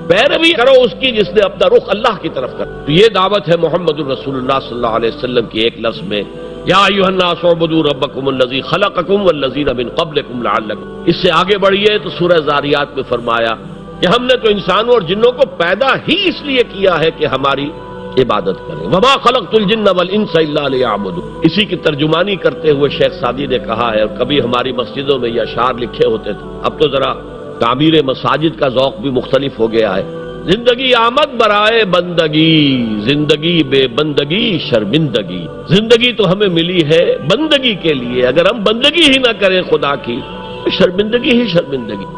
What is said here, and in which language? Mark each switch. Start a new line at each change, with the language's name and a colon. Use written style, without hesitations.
Urdu: پیروی کرو اس کی جس نے اپنا رخ اللہ کی طرف کر. تو یہ دعوت ہے محمد الرسول اللہ صلی اللہ علیہ وسلم کی ایک لفظ میں،
Arabic: یا ایھا الناس اعبدوا ربکم الذی خلقکم والذین من قبلکم لعلکم.
Urdu: اس سے آگے بڑھیے تو سورہ ذاریات میں فرمایا کہ ہم نے تو انسانوں اور جنوں کو پیدا ہی اس لیے کیا ہے کہ ہماری عبادت کریں.
Arabic: وما خلقت الجن والانس الا لیعبدون.
Urdu: اسی کی ترجمانی کرتے ہوئے شیخ سعدی نے کہا ہے، اور کبھی ہماری مسجدوں میں یہ اشعار لکھے ہوتے تھے، اب تو ذرا تعمیر مساجد کا ذوق بھی مختلف ہو گیا ہے.
Persian: زندگی آمد برائے بندگی، زندگی بے بندگی شرمندگی.
Urdu: زندگی تو ہمیں ملی ہے بندگی کے لیے، اگر ہم بندگی ہی نہ کریں خدا کی تو شرمندگی ہی شرمندگی.